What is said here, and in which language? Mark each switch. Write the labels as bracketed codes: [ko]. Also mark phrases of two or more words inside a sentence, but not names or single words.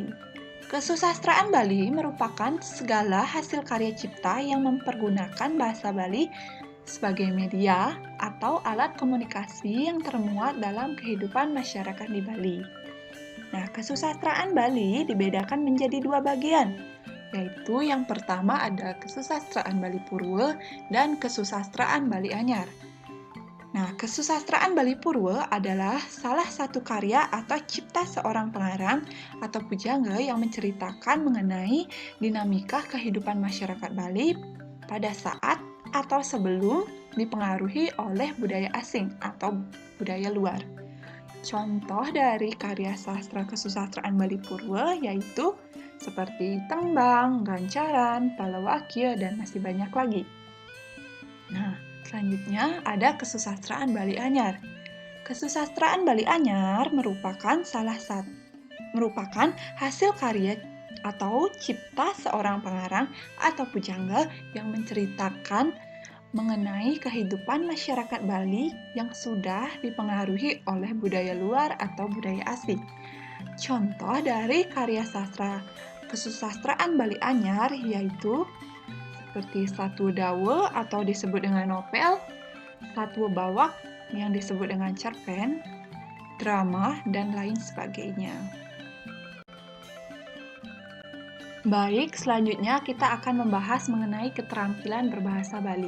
[id] Kesusastraan Bali merupakan segala hasil karya cipta yang mempergunakan bahasa Bali sebagai media atau alat komunikasi yang termuat dalam kehidupan masyarakat di Bali. Nah, kesusastraan Bali dibedakan menjadi dua bagian, yaitu yang pertama ada kesusastraan Bali Purwo dan kesusastraan Bali Anyar. Nah, kesusastraan Bali Purwo adalah salah satu karya atau cipta seorang pengarang atau pujangga yang menceritakan mengenai dinamika kehidupan masyarakat Bali pada saat atau sebelum dipengaruhi oleh budaya asing atau budaya luar. Contoh dari karya sastra kesusastraan Bali Purwo yaitu seperti Tembang, Gancaran, Palawakya, dan masih banyak lagi. Nah, selanjutnya ada kesusastraan Bali Anyar. Kesusastraan Bali Anyar merupakan hasil karya atau cipta seorang pengarang atau pujangga yang menceritakan mengenai kehidupan masyarakat Bali yang sudah dipengaruhi oleh budaya luar atau budaya asing. Contoh dari karya sastra kesusastraan Bali Anyar yaitu seperti Satwa Dawa atau disebut dengan novel, Satwa Bawak yang disebut dengan cerpen, drama, dan lain sebagainya. Baik, selanjutnya kita akan membahas mengenai keterampilan berbahasa Bali.